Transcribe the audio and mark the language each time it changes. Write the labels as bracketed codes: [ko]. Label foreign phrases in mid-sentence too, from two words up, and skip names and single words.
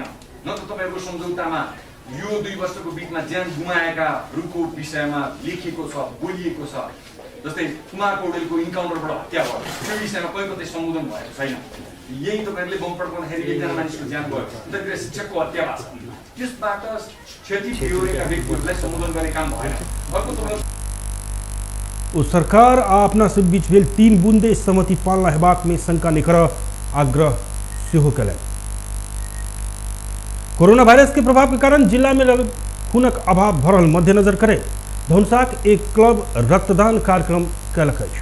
[ne] न त तपाईँहरूको सम्झौतामा यो 2 वर्षको बिचमा ज्यान गुमाएकाहरूको विषयमा लेखिएको छ, बोलिएको छ। जस्तै कुमार पौडेलको इन्काउन्टरबाट हत्या भयो, त्यो विषयमा कहीँ कतै सम्बोधन भएको छैन। यही तपाईँहरूले बम पड्काउँदाखेरि 1जना मानिसको ज्यान गयो, उतातिर शिक्षकको हत्या भएको छ। त्यसबाट क्षति बिहोरेका व्यक्तिहरूलाई सम्बोधन गर्ने काम भएन। अर्को तपाईँ [mai] सरकार आ अपना सब बीच भेल 3 बूंदे सहमति पालना हेबाक में शंका नहीं कर आग्रह सेहो कयलनि। कोरोना वायरस के प्रभाव के कारण जिला में खूनक अभाव भरल मद्देनजर करे धनुषाक एक क्लब रक्तदान कार्यक्रम कयलक अछि।